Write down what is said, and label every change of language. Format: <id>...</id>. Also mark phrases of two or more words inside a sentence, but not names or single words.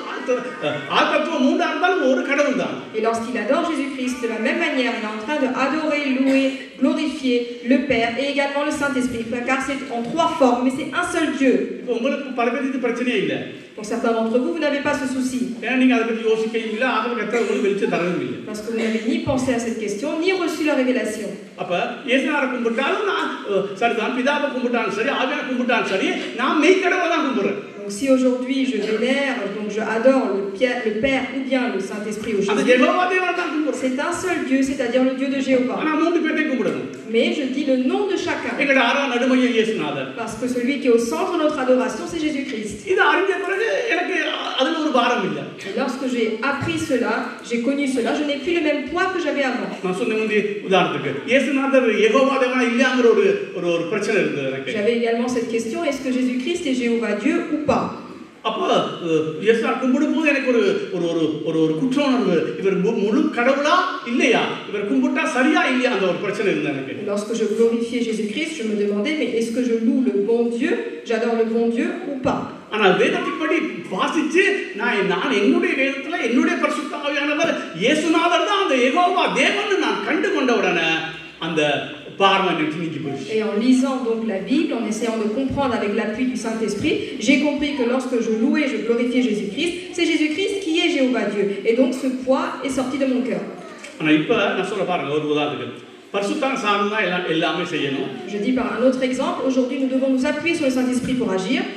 <ta>ஆத்மத்துவம் மூன்றா இருந்தாலும் ஒரு கடவுள் தான்.</ta> <fr>Et lorsqu'il adore Jésus-Christ de la même manière, il est en train de adorer, louer, glorifier le Père et également le Saint-Esprit, car c'est en trois formes, mais c'est un seul Dieu.</fr> <ta>இப்போ உங்களுக்கு பல பேருக்கு இது பிரச்சனையே இல்லை.</ta> <fr>Pour certains d'entre vous, vous n'avez pas ce souci.</fr> <ta>ஏன்னா நீங்க அதை பற்றி யோசிக்கவும் இல்லை, ஆகவே கர்த்தர் உங்களுக்கு வெளிச்சம் தரவும் இல்லை.</ta> <fr>Parce que vous n'avez ni pensé à cette question, ni reçu la révélation.</fr> <ta>அப்ப இயேசுநாதரை கும்பிட்டாலும் நான் சரிதான், பிதாவை கும்பிட்டாலும் சரி, ஆவியானவரை கும்பிட்டாலும் சரி, நான் மெய்க்கடவுளை தான் கும்பிடுறேன்.</ta> <fr>Donc si aujourd'hui je vénère, donc je adore le Père ou bien le Saint-Esprit ou Jésus, c'est un seul Dieu, c'est-à-dire le Dieu de Jéhovah. Mais je dis le nom de chacun. Parce que celui qui est au centre de notre adoration, c'est Jésus-Christ. Et lorsque j'ai appris cela, j'ai connu cela, je n'ai plus le même poids que j'avais avant. J'avais également cette question, est-ce que Jésus-Christ est Jéhovah Dieu ou pas?</fr> <ta>அப்போ இயேசுவை கும்பிடும்போது எனக்கு ஒரு குற்ற உணர்வு, இவர் முழு கடவுளா இல்லையா, இவர் கும்பிட்டா சரியா இல்லையா, அந்த ஒரு பிரச்சனை இருந்தது எனக்கு.</ta> <fr>Lorsque je glorifiais Jésus-Christ, je me demandais, mais est-ce que je loue le bon Dieu, j'adore le bon Dieu ou pas?</fr> <ta>ஆனால் வேதத்தின்படி வாசிச்சு நான் என்னுடைய வேதத்துல என்னுடைய பரிசுத்த ஆவியானவர் இயேசுநாதர் தான் அந்த யெகோவா தேவன் நான் கண்டு கொண்ட உடனே அந்த</ta> <fr>Et en lisant donc la Bible, en essayant de comprendre avec l'appui du Saint-Esprit, j'ai compris que lorsque je louais, je glorifiais Jésus-Christ, c'est Jésus-Christ qui est Jéhovah Dieu. Et donc ce poids est sorti de mon cœur. Je dis par un autre exemple, aujourd'hui nous devons nous appuyer sur le Saint-Esprit pour agir.</fr>